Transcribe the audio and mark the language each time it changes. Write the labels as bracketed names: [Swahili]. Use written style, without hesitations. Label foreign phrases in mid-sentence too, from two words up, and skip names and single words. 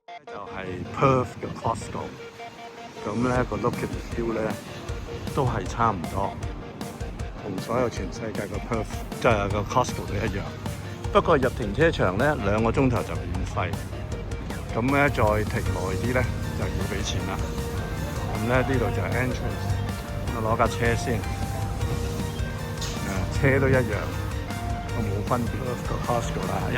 [Cantonese] 就係 Perth 嘅 Costco， 咁咧個 [English] look and feel [Cantonese] 咧都係差唔多，同所有全世界嘅 Perth 即係個 Costco 都一樣。不過入停車場咧2個鐘頭就免費，咁咧再停耐啲咧就要俾錢啦。咁咧呢度就係 entrance， 我攞架車先，車都一樣，我冇分別個 Costco 啦。